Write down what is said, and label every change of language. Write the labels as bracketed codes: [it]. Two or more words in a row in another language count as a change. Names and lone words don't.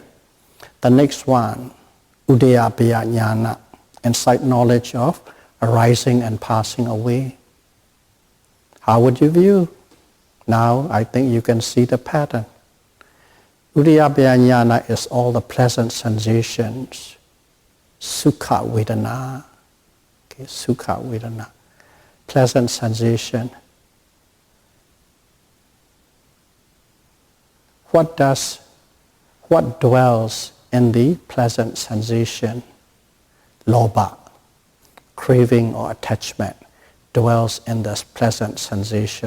[en] The next one, [pi] udayapaya jnana, [en] insight knowledge of arising and passing away. How would you view? Now I think you can see the pattern. [pi] Udayapaya jnana [en] is all the pleasant sensations. [pi] Sukha vedana. Okay, sukha vedana. [en] Pleasant sensation. What dwells in the pleasant sensation? Lobha, craving or attachment, dwells in this pleasant sensation.